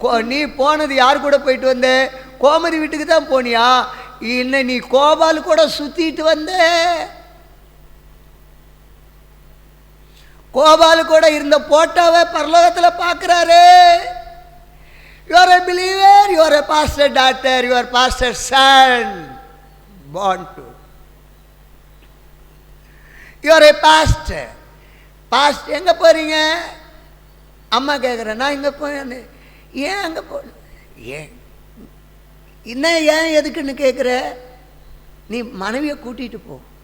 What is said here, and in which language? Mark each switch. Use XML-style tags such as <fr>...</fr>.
<ta>நீ போனது யார் கூட போயிட்டு வந்த? கோமதி வீட்டுக்கு தான் போனியா? இல்லை, நீ கோபால் கூட சுத்திட்டு வந்த. கோபால் கூட இருந்த போட்டோவை பரலோகத்தில் பார்க்கிறாரு.</ta> <en>You are a believer, you are a pastor daughter, you are pastor son, born to. You are a pastor.</en> <ta>Pastor, எங்கே போகிறீங்க? அம்மா கேட்குறேன். நான் இங்கே போனேன். ஏன் அங்கே போ? ஏன் இன்னும் ஏன் எதுக்குன்னு கேட்குற? நீ மனைவியை கூட்டிகிட்டு போ.</ta>